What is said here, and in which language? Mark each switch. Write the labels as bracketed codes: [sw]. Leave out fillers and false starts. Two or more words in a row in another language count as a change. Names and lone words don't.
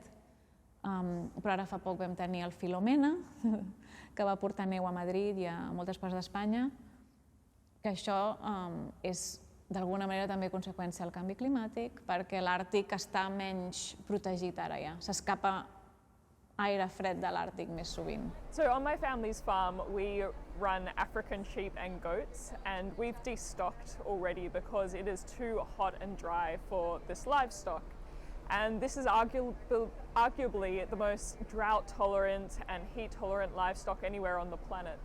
[ca] Però ara fa poc vam tenir el Filomena, que va portar neu a Madrid i a moltes parts d'Espanya, que això és d'alguna manera també conseqüència del canvi climàtic, perquè l'Àrtic està menys protegit ara ja. S'escapa aire fred de l'Àrtic més sovint. [en] So on my family's farm, we run African sheep and goats, and we've destocked already because it is too hot and dry for this livestock. And this is arguably the most drought-tolerant and heat-tolerant livestock anywhere on the planet.